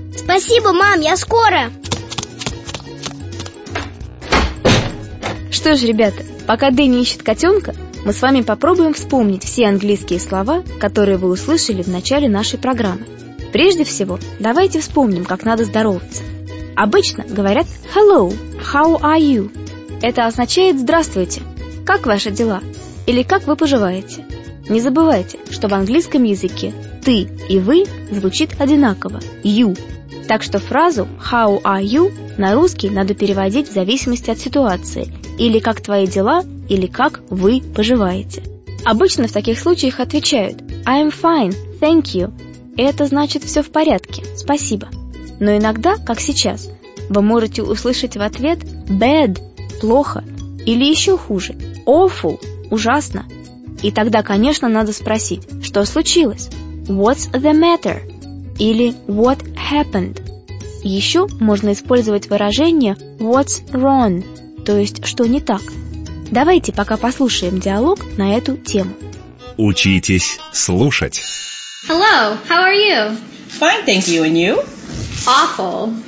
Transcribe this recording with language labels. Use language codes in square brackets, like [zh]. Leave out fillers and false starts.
[ru] Спасибо, мам, я скоро. Что ж, ребята, пока Дэнни ищет котенка, мы с вами попробуем вспомнить все английские слова, которые вы услышали в начале нашей программы. Прежде всего, давайте вспомним, как надо здороваться. Обычно говорят [en] «Hello», «How are you?» [ru] Это означает «Здравствуйте», «Как ваши дела?» Или «Как вы поживаете?» Не забывайте, что в английском языке «ты» и «вы» звучит одинаково «you». Так что фразу [en] «How are you?» [ru] на русский надо переводить в зависимости от ситуации или «Как твои дела?» или «Как вы поживаете?». Обычно в таких случаях отвечают [en] «I'm fine, thank you». [ru] Это значит «Все в порядке, спасибо». Но иногда, как сейчас, вы можете услышать в ответ «Bad» – «Плохо» или еще хуже «Awful». Ужасно. И тогда, конечно, надо спросить, что случилось? [en] What's the matter? [ru] Или [en] what happened? [ru] Еще можно использовать выражение [en] what's wrong, [ru] то есть что не так. Давайте пока послушаем диалог на эту тему. Учитесь слушать. [en] Hello, how are you? Fine, thank you, and you? Awful.